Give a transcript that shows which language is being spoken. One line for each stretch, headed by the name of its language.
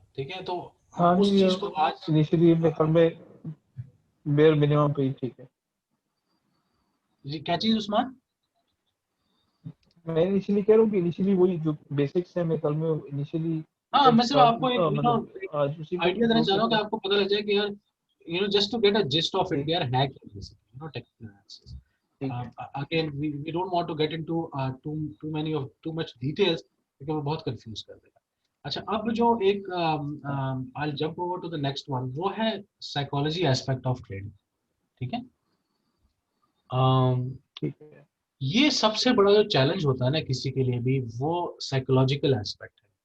Hindi: ठीक है, तो हम उस चीज को आज इनिशियली मेरे ख्याल में बेयर मिनिमम पे ही ठीक है। जी, क्या चीज उस्मान? मैं इनिशियली कह रहा हूँ कि इनिशियली वही जो बेसिक्स है मेरे ख्याल में इनिशियली हाँ, मैं सिर्फ आपको एक मतलब आज उसी को आइडिया देना चाह रहा हूँ कि तो आपको पता लग जाए कि यार,
English: just to get a gist of it, we are hacking basically, technical analysis. Again, we don't want to get into too much details
Hindi: क्योंकि वो बहुत कंफ्यूज कर देगा। अच्छा, अब जो एक
English: I'll jump over to the next one,
Hindi: वो है साइकोलॉजी एस्पेक्ट ऑफ ट्रेडिंग। ठीक है, ठीक है। ये सबसे बड़ा जो चैलेंज होता है ना किसी के लिए भी, वो साइकोलॉजिकल एस्पेक्ट है।